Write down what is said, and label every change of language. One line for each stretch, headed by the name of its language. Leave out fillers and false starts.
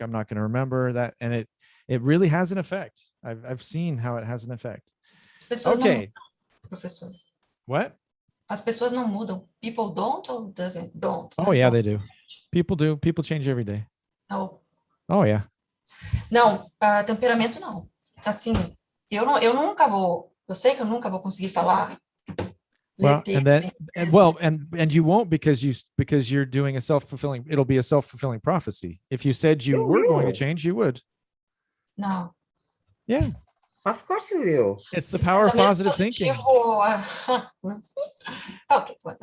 English: I'm not going to remember that. And it really has an effect. I've seen how it has an effect.
Portuguese: As pessoas não
English: Okay.
Portuguese: mudam, professor.
English: What?
Portuguese: As pessoas não mudam.
English: People don't or don't? Oh, yeah, they do. People do. People change every day.
Portuguese: Não.
English: Oh, yeah.
Portuguese: Não, temperamento não. Assim, eu nunca vou, eu sei que eu nunca vou conseguir falar.
English: Well, and you won't because you're doing it'll be a self-fulfilling prophecy. If you said you were going to change, you would.
Portuguese: Não.
English: Yeah. Of course you will. It's the power of positive thinking. Okay.